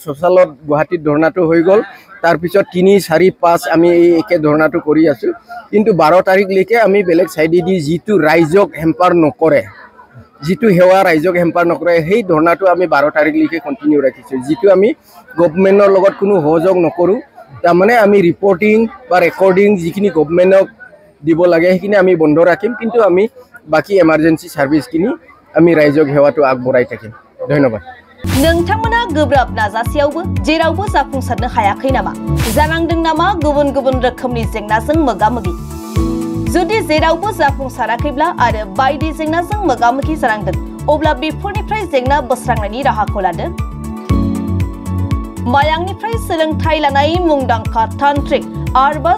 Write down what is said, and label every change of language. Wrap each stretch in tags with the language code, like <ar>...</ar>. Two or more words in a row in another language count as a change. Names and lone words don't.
<as>সোচালত গুৱাহাটীত ধৰ্ণাটো হৈ গ'ল তাৰপিছত 3-4-5 আমি এই একে ধৰ্ণাটো কৰি আছো কিন্তু 12 তাৰিখলৈকে আমি বেলেগ চাইডেদি যিটো ৰাইজক হেম্পাৰ নকৰে যিটো সেৱা ৰাইজক হেম্পাৰ নকৰে সেই ধৰ্ণাটো আমি 12 তাৰিখলৈকে কণ্টিনিউ ৰাখিছো যিটো আমি গভৰ্ণমেণ্টৰ লগত কোনো সহযোগ নকৰোঁ তাৰমানে আমি ৰিপৰ্টিং বা ৰেকৰ্ডিং যিখিনি গভৰ্ণমেণ্টক দিব লাগে সেইখিনি আমি বন্ধ ৰাখিম কিন্তু আমি বাকি</as> <en>emergency service</en> <as>আমি ৰাইজক সেৱাটো আগবঢ়াই থাকিম ধন্যবাদ</as> <brx>नोंथांमोना गोब्राब नाजासेयावबो जेरावबो जाफुंसारनो हायाखै नामा जानांदों नामा गुबुन गुबुन रोखोमनि जेंनाजों मोगा-मोगि जुदि जेरावबो जाफुंसाराखैब्ला आरो बायदि जेंनाजों मोगा-मोगि जानांदों अब्ला बेफोरनिफ्राय जेंना बोस्रांनायनि राहाखौ लादो मायांनिफ्राय सोलोंथाइ लानाय मुंदांखा तान्त्रिक आरबाज</brx>